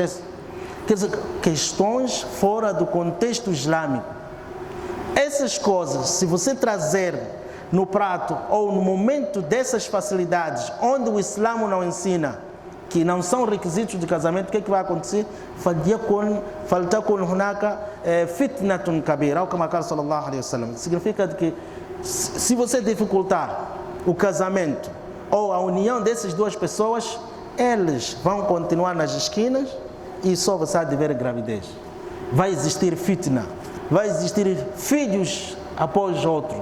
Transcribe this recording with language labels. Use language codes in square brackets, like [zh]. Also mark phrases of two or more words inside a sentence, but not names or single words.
[pt] Quer dizer, questões fora do contexto islâmico. Essas coisas, se você trazer no prato ou no momento dessas facilidades, onde o Islã não ensina, que não são requisitos de casamento, o que é que vai acontecer? [ar] فَلْتَكُنْ هُنَاكَ فِتْنَةٌ كَبِيرَةٌ كما قال صلى الله عليه وسلم. [pt] Significa que se você dificultar o casamento ou a união dessas duas pessoas, eles vão continuar nas esquinas e só você há de ver gravidez. Vai existir fitna, vai existir filhos após outro.